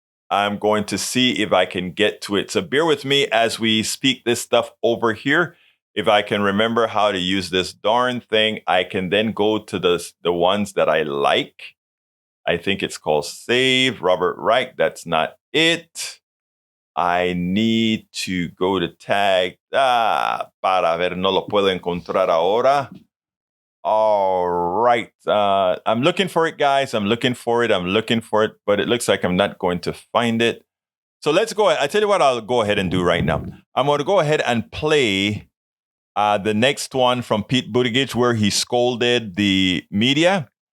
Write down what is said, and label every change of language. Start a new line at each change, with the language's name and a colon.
English: I'm going to see if I can get to it. So bear with me as we speak this stuff over here. If I can remember how to use this darn thing, I can then go to the ones that I like. I think it's called Save, Robert Reich. That's not it. I need to go to tag.
Spanish: Para ver, no lo puedo encontrar ahora.
English: All right. I'm looking for it, guys. I'm looking for it, but it looks like I'm not going to find it. So let's go ahead. I tell you what I'll go ahead and do right now. I'm going to go ahead and play the next one from Pete Buttigieg where he scolded the media.